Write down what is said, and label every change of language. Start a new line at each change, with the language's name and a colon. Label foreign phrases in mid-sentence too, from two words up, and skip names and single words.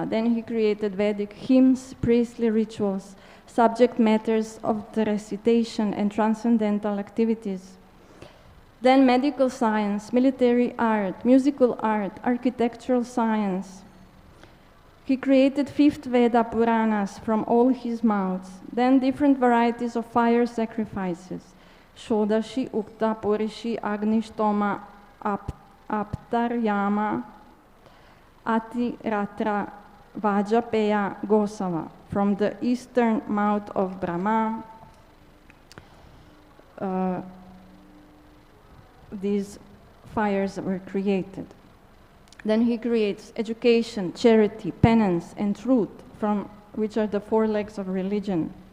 English: Then he created Vedic hymns, priestly rituals, subject matters of the recitation, and transcendental activities. Then medical science, military art, musical art, architectural science. He created 5th Veda Puranas from all his mouths. Then different varieties of fire sacrifices. Shodashi, Ukta, Purishi, Agnishtoma, Aptaryama, Ati, Ratra, Vajapeya, Gosava. From the eastern mouth of Brahma, these fires were created. Then he creates education, charity, penance, and truth, from which are the 4 legs of religion.